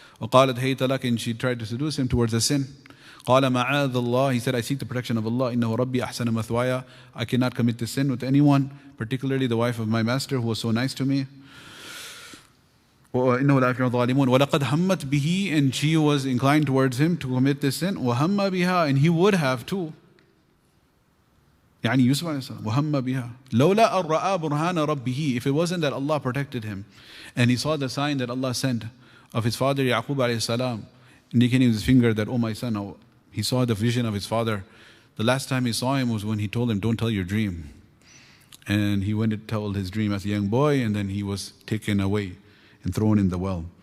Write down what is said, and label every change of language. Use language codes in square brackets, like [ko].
[en] And she tried to seduce him towards the sin. He said, I seek the protection of Allah. I cannot commit this sin with anyone, particularly the wife of my master who was so nice to me. And she was inclined towards him to commit this sin. And he would have too. [ar] يعني Yusuf alayhi salam, وَهَمَّ بِهَا لَوْلَا أَن رَأَى بُرْهَانَ رَبِّهِ. [en] If it wasn't that Allah protected him, and he saw the sign that Allah sent of his father Yaqub alayhi salam, indicating with his finger that, oh my son, he saw the vision of his father. The last time he saw him was when he told him, don't tell your dream. And he went to tell his dream as a young boy, and then he was taken away and thrown in the well.